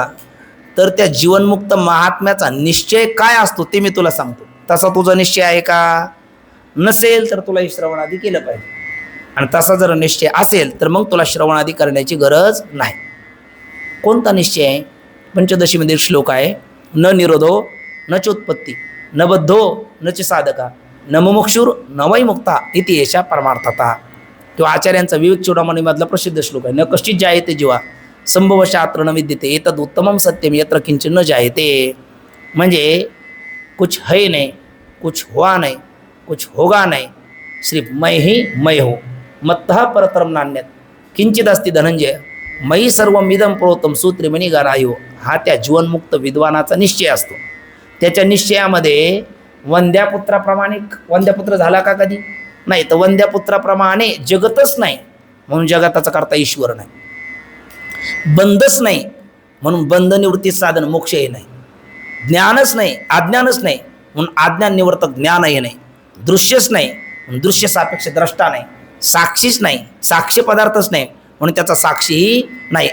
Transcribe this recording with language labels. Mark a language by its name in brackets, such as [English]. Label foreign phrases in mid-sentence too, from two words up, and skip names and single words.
[Marathi] तर त्या जीवनमुक्त महात्म्याचा निश्चय काय असतो ते मी तुला सांगतो. तसा तुझा निश्चय आहे का? नसेल तर तुला श्रवणादी केलं पाहिजे, आणि तसा जर निश्चय असेल तर मग तुला श्रवणादी करण्याची गरज नाही. कोणता निश्चय आहे? पंचदशीमध्ये श्लोक आहे, [Sanskrit] न निरोधो न चोत्पत्ती न बद्धो न च साधका न मुमुक्षुर न वै मुक्ता इति एषा परमार्थता. [Marathi] किंवा आचार्यांचा विवेक चूडामणीमधला प्रसिद्ध श्लोक आहे, [Sanskrit] न कश्चित जायते जीवा संभवशात्र न विद्यते एतद उत्तमम सत्यम यत्र किंचित न जायते. [Marathi] म्हणजे [Hindi] कुछ है नहीं, कुछ हुआ नहीं, कुछ होगा नहीं, सिर्फ मैं ही मैं हो, [Sanskrit] मत्तः परतरम नान्यत किंचित अस्ति धनंजय मयी सर्वम इदम प्रोतम सूत्रे मनी गारायो. [Marathi] हा त्या जीवनमुक्त विद्वानाचा निश्चय असतो. त्याच्या निश्चयामध्ये वंद्यापुत्राप्रमाणे, वंद्यापुत्र झाला का कधी? नाही. तर वंद्यापुत्राप्रमाणे जगतच नाही म्हणून जगताचा करता ईश्वर नाही, बंधच नाही म्हणून बंध निवृत्ती साधन मोक्षही नाही, ज्ञानच नाही अज्ञानच नाही म्हणून अज्ञान निवर्तक ज्ञानही नाही, दृश्यच नाही म्हणून दृश्य सापेक्ष द्रष्टा नाही, साक्षीच नाही साक्ष्य पदार्थच नाही म्हणून त्याचा साक्षीही नाही.